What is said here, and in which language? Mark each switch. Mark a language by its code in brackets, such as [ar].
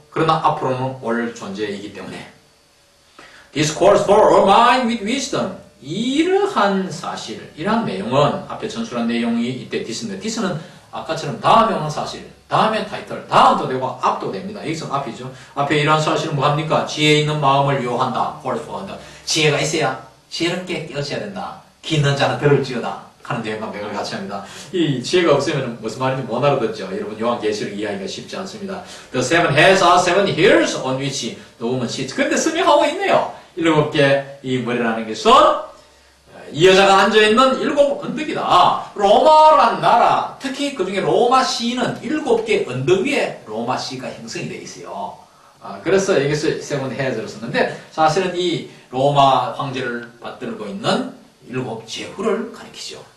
[ko] 그러나 앞으로는 올 존재이기 때문에 [en] This calls for a mind with wisdom. [ko] 이러한 사실, 이러한 내용은 앞에 전술한 내용이 이때 this인데 this는 아까처럼 다음에 오는 사실, 다음에 타이틀, 다음도 되고 앞도 됩니다. 여기서 앞이죠. 앞에 이러한 사실은 뭐합니까? 지혜 있는 마음을 요한다. [en] calls for [ko] 한다. 지혜가 있어야 지혜롭게 깨어져야 된다. 기 있는 자는 들을지어다. 하는 내용과 맥을 같이 합니다. 이 지혜가 없으면 무슨 말인지 못 알아듣죠. 여러분 요한계시록 이해하기가 쉽지 않습니다. [en] The seven heads are seven hills on which the woman sits. [ko] 근데 설명하고 있네요. 7개 이 머리라는 것은 이 여자가 앉아있는 7 언덕이다. 로마라는 나라, 특히 그 중에 로마시는 7개 언덕 위에 로마시가 형성이 되어 있어요. 그래서 여기서 세븐 헤즈를 썼는데 사실은 이 로마 황제를 받들고 있는 7 제후를 가리키죠.